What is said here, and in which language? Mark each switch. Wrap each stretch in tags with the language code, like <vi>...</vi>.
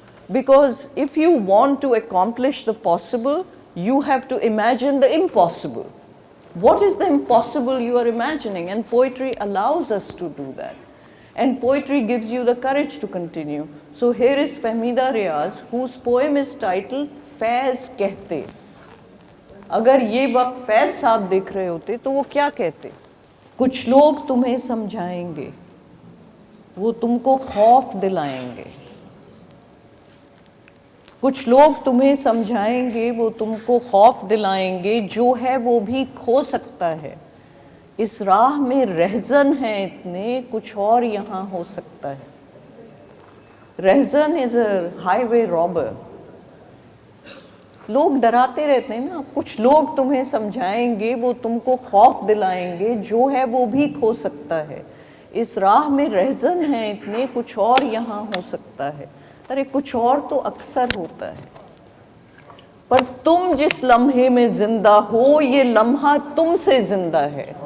<en>Because if you want to accomplish the possible, you have to imagine the impossible. What is the impossible you are imagining? And poetry allows us to do that. And poetry gives you the courage to continue. So here is Fahmida Riaz, whose poem is titled Faiz Kehte.</en> <ur>اگر یہ وقت فیض صاحب دیکھ رہے ہوتے تو وہ کیا کہتے؟ کچھ لوگ تمہیں سمجھائیں گے, وہ تم کو خوف دلائیں گے. کچھ لوگ تمہیں سمجھائیں گے, وہ تم کو خوف دلائیں گے, جو ہے وہ بھی کھو سکتا ہے. اس راہ میں رہزن ہیں اتنے, کچھ اور یہاں ہو سکتا ہے.</ur> <en>رہزن is a highway robber.</en> <ur>لوگ ڈراتے رہتے ہیں نا, کچھ لوگ تمہیں سمجھائیں گے, وہ تم کو خوف دلائیں گے, جو ہے وہ بھی کھو سکتا ہے. اس راہ میں رہزن ہیں اتنے, کچھ اور یہاں ہو سکتا ہے. ارے کچھ اور تو اکثر ہوتا ہے, پر تم جس لمحے میں زندہ ہو, یہ لمحہ تم سے زندہ ہے.</ur>